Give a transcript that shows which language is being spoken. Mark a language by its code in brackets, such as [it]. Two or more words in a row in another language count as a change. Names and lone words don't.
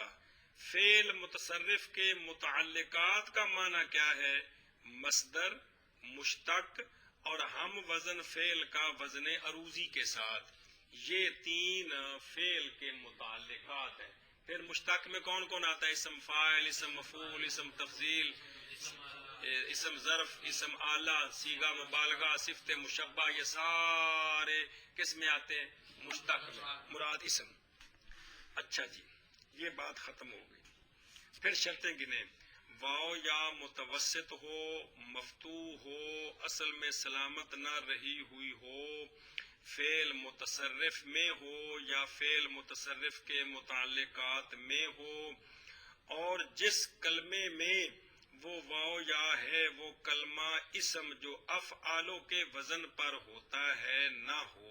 [ur] فعل متصرف کے متعلقات کا معنی کیا ہے؟ مصدر، مشتق اور ہم وزن فعل کا وزن عروضی کے ساتھ. یہ تین فعل کے متعلقات ہیں. پھر مشتق میں کون کون آتا ہے؟ اسم فاعل، اسم مفعول، اسم تفضیل، اسم ظرف، اسم آلہ، صیغہ مبالغہ، صفت مشبہ. یہ سارے کس میں آتے ہیں؟ مشتق میں. مراد اسم. اچھا جی، یہ بات ختم ہو گئی. پھر شرطیں گنے. واو یا متوسط ہو، مفتو ہو، اصل میں سلامت نہ رہی ہوئی ہو، فعل متصرف میں ہو یا فعل متصرف کے متعلقات میں ہو، اور جس کلمے میں وہ واو یا ہے وہ کلمہ اسم جو افعالوں کے وزن پر ہوتا ہے نہ ہو۔